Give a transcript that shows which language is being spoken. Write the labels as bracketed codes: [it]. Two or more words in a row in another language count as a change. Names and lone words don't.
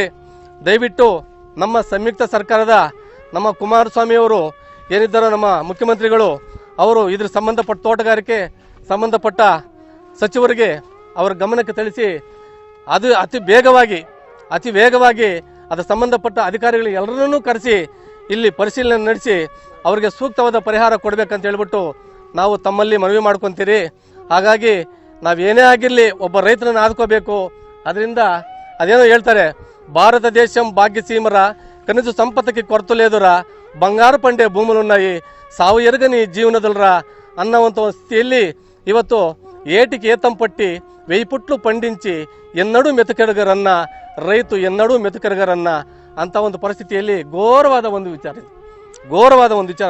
[kn] ದಯವಿಟ್ಟು ನಮ್ಮ ಸಂಯುಕ್ತ ಸರ್ಕಾರದ ನಮ್ಮ ಕುಮಾರಸ್ವಾಮಿಯವರು ಏನಿದ್ದಾರೋ, ನಮ್ಮ ಮುಖ್ಯಮಂತ್ರಿಗಳು, ಅವರು ಇದ್ರ ಸಂಬಂಧಪಟ್ಟ ತೋಟಗಾರಿಕೆ ಸಂಬಂಧಪಟ್ಟ ಸಚಿವರಿಗೆ ಅವರ ಗಮನಕ್ಕೆ ತಿಳಿಸಿ ಅದು ಅತಿ ವೇಗವಾಗಿ ಅದರ ಸಂಬಂಧಪಟ್ಟ ಅಧಿಕಾರಿಗಳು ಎಲ್ಲರನ್ನೂ ಕರೆಸಿ ಇಲ್ಲಿ ಪರಿಶೀಲನೆ ನಡೆಸಿ ಅವರಿಗೆ ಸೂಕ್ತವಾದ ಪರಿಹಾರ ಕೊಡಬೇಕಂತ ಹೇಳ್ಬಿಟ್ಟು ನಾವು ತಮ್ಮಲ್ಲಿ ಮನವಿ ಮಾಡ್ಕೊತೀರಿ. ಹಾಗಾಗಿ ನಾವೇನೇ ಆಗಿರಲಿ ಒಬ್ಬ ರೈತನನ್ನು ಆದ್ಕೋಬೇಕು. ಅದರಿಂದ ಅದೇನೋ ಹೇಳ್ತಾರೆ, [te] భారత దేశం భాగ్యసీమరా కనీస సంపత్తికి కొరత లేదురా, బంగారు పండే భూములున్నాయి, సావు ఎరగని జీవనదల్రా [kn] ಅನ್ನುವಂಥ ಒಂದು ಸ್ಥಿತಿಯಲ್ಲಿ ಇವತ್ತು [te] ఏటికి ఏతం పట్టి 1000 పుట్లు పండించి ఎన్నడూ మెతుకెరగరన్న రైతు ఎన్నడూ మెతుకెరగరన్న [kn] ಅಂತ ಒಂದು ಪರಿಸ್ಥಿತಿಯಲ್ಲಿ ಘೋರವಾದ ಒಂದು ವಿಚಾರ.